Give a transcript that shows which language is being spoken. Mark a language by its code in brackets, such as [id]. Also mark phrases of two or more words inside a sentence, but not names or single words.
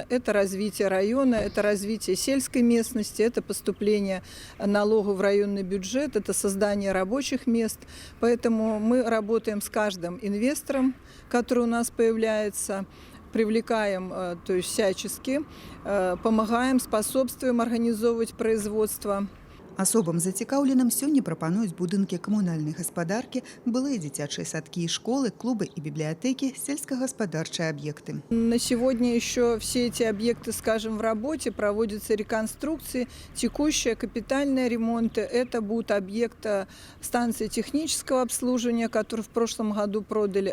[ru] Это развитие района, это развитие сельской местности, это поступление налогов в районный бюджет, это создание рабочих мест. Поэтому мы работаем с каждым инвестором, который у нас появляется, привлекаем, то есть всячески, помогаем, способствуем организовывать производство. [be] Асобам зацікаўленым сёння прапануюць будынкі камунальнай гаспадаркі, былыя дзіцячыя садкі і школы, [ru] клубы и библиотеки, сельскохозяйственные объекты. На сегодня еще все эти объекты, скажем, в работе, проводятся реконструкции, текущие капитальные ремонты. Это будут объекты станции технического обслуживания, которые в прошлом году продали.